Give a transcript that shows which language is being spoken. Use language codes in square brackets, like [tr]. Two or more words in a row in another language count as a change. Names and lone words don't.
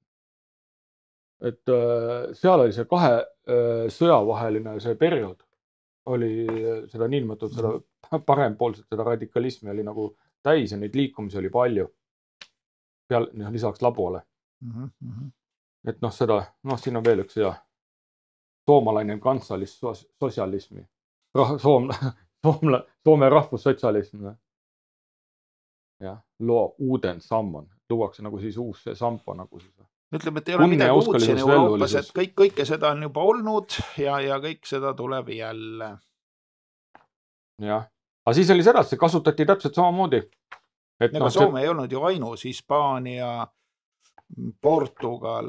[et] Et seal oli see 2 sõjavaheline see periood, oli seda niinimetatud seda parempoolset, seda radikalismi oli nagu täis ja neid liikumisi oli palju lisaks labuale. Et seda, siin on veel üks hea [fi] soomalainen kansalissosialismi, [et] Soome rahvussotsialism. [fi] Ja, luo uuden sammon, [et] luuakse nagu siis uus see sampo nagu siis. Ütleme, et ei ole midagi uud siin Euroopas, et kõike seda on juba olnud ja kõik seda tuleb jälle. jah. Aga siis oli sedasi, kasutati täpselt samamoodi. Ega Soome ei olnud ju ainus, Hispaania, Portugal.